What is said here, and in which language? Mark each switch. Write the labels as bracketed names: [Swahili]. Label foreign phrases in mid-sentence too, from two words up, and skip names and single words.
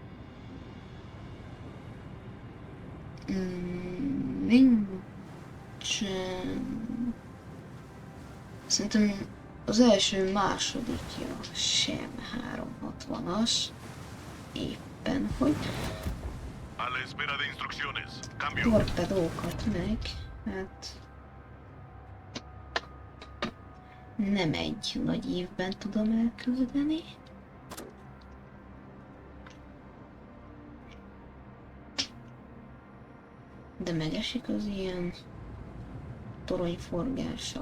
[Hungarian] Nincsen. Szerintem az első másodikja sem 360-as. Éppen, hogy [Spanish] A la espera de instrucciones. Cambio. [Hungarian] torpedókat meg, hát nem egy nagy évben tudom elküldeni. De megesik az ilyen toronyforgása.